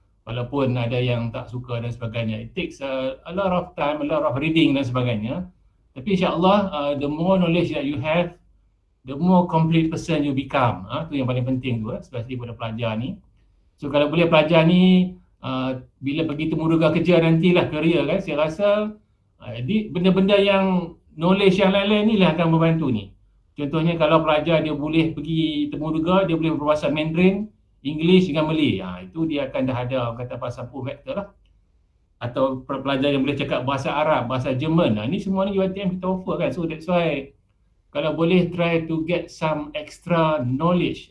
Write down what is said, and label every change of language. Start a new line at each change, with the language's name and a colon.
Malay: Walaupun ada yang tak suka dan sebagainya.
English: It takes a lot of time, a lot of reading
Malay: dan sebagainya. Tapi insyaAllah
English: the more knowledge that you have, the more complete person you become.
Malay: Tu yang paling penting tu, especially pada pelajar ni. So kalau boleh pelajar ni bila pergi temuruga kerja nantilah, career kan, saya rasa benda-benda yang knowledge yang lain-lain ni lah akan membantu ni. Contohnya kalau pelajar dia boleh pergi temuruga, dia boleh berbahasa Mandarin, English dengan Malay. Itu dia akan dah ada kata pasal full factor lah. Atau pelajar yang boleh cakap bahasa Arab, bahasa Jerman. Ni semua ni UiTM kita offer kan.
English: So that's why
Malay: kalau boleh
English: try to get some extra knowledge.